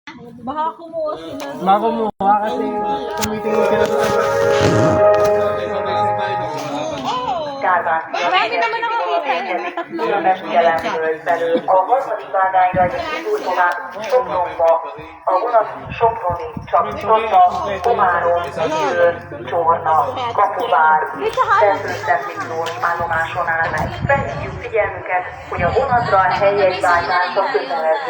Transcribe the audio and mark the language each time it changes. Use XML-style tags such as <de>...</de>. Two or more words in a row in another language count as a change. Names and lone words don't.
<tl>Baka kumuha sila doon. Baka kumuha kasi tumitingin sila sa Marami naman nakakita yun.</tl> <hu>Budapest keletről felül a harmadik vágányra egy indultónál Sopronba, a vonat Soproni, csak Tata, Komárom, Győr, Csorna, Kapuvár, Szentőszent Miklós állomáson áll meg. Felhívjuk figyelmüket, hogy a vonatra a helyjegyváltása kötelező.</hu>